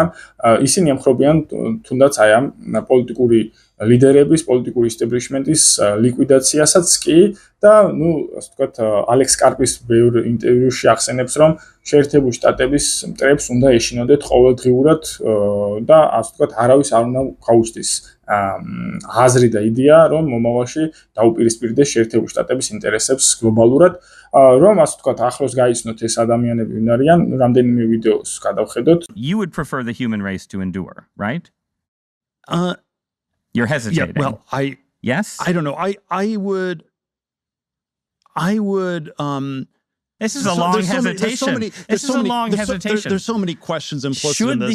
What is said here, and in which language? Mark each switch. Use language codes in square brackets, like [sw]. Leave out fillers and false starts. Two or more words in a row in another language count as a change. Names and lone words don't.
[ka] ისინი ემხრობიან თუნდაც აი ამ პოლიტიკური ლიდერების, პოლიტიკური ისტაბლიშმენტის ლიკვიდაციასაც კი და ნუ ასე ვთქვათ ალექს კარპის ბევრ ინტერვიუში ახსენებს რომ შეერთებული შტატების მტრებს უნდა ეშინოდეთ ყოველდღიურად და ასე ვთქვათ არავის არ უნდა გაუჩნდეს აზრი და იდეა რომ მომავალში დაუპირისპირდეს შეერთებული შტატების ინტერესებს გლობალურად რომ ასე ვთქვათ ახლოს გაიცნოთ ეს ადამიანები ვინ არიან რამდენიმე ვიდეოს გადავხედოთ [en] You would prefer the human race to endure, right? You're hesitating. Yeah, well, Yes? I don't know. I would This is a long hesitation. This is a long hesitation. There's so many questions implicit in this.